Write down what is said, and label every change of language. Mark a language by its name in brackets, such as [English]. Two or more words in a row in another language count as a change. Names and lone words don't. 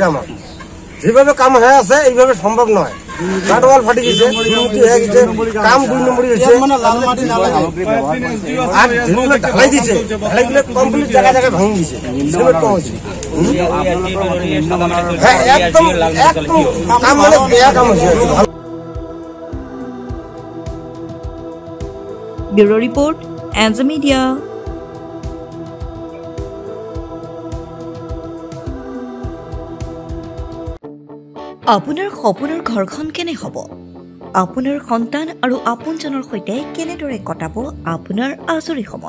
[Bangla] আমার যেভাবে কাম হয়ে আছে এইভাবে সম্ভব নয়। কাটওয়াল ফাটি গেছে, কাম 2 নম্বরই হয়েছে। আর যেগুলো ঢালাই দিছে, ঢালাইগুলো কমপ্লিট জায়গায় জায়গায় ভাঙি দিছে, সিমেন্ট কম হয়েছে। হ্যাঁ, একদম কাম মানে বেয়া কাম হয়েছে। ব্যুরো রিপোর্ট, এনজে মিডিয়া। [Assamese] আপোনাৰ সপোনৰ ঘৰখন কেনে হ'ব? আপোনাৰ সন্তান আৰু আপোনজনৰ সৈতে কেনেদৰে কটাব আপোনাৰ আজৰি সময়?